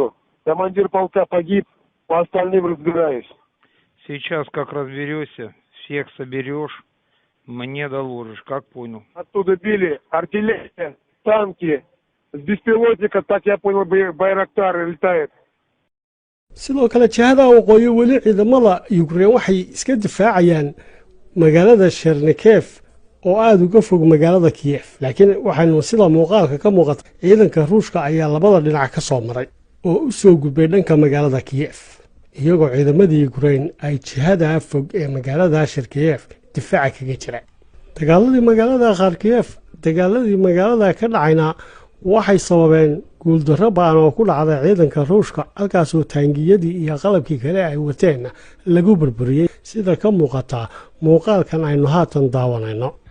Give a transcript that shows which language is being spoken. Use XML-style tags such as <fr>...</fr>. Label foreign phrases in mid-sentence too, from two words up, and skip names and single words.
<ru>Командир полка погиб. По остальным разбираюсь. Сейчас как разберешься, всех соберешь, мне доложишь, как понял. Оттуда били артиллерия, танки. С беспилотника, так я понял, Байрактар летает.</ru> <so>sidoo kale jihada waqooyi weli ciidamada Ukraine waxay iska difaacayaan magaalada Chernihiv oo aad uga fog magaalada Kiev laakiin waxaanu sida muuqaalka ka muuqata ciidanka Ruushka ayaa labada dhinac ka soo maray oo u soo gudbay dhanka magaalada Kiev iyagoo ciidamadii Ukraine ay jihada fog ee magaalada Chernihiv difaac kaga jiraan dagaaladii magaalada ka dhacayna waxay sababeen guuldarro ba'an oo ku dhacday ciidanka Ruushka halkaasoo taangiyadii iyo qalabkii kale ay wateen lagu burburiyay sida ka muuqata muuqaalkan aynu haatan daawanayno</so>